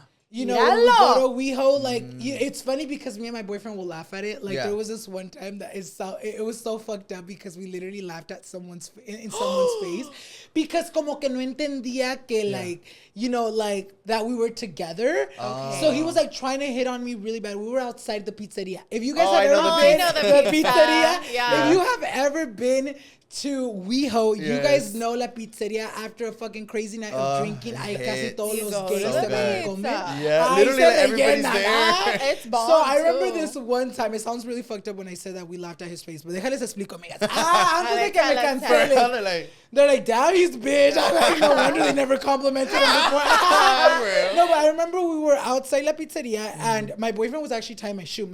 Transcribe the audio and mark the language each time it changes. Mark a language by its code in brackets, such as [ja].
[en] You know, when we go to WeHo, like, it's funny because me and my boyfriend will laugh at it. Like, there was this one time that it was so fucked up because we literally laughed at someone's in someone's face because [es] como que no entendía que [en] like, you know, like that we were together. So he was like trying to hit on me really bad. We were outside the pizzeria. If you guys have ever been to the pizzeria, if you have ever been to WeHo, you guys know la pizzeria after a fucking crazy night of drinking. [es] Ay, casi todos los gays se van a comer. [en] Yeah, literally like everybody's there. It's bomb. So I remember this one time. It sounds really fucked up when I said that we laughed at his face, but [es] déjales explico, amigas. Antes de que me cancelen. [en] They're like, damn, he's bitch. I'm like, no wonder they never complimented him before. No, but I remember we were outside la pizzeria and my boyfriend was actually tying my shoe.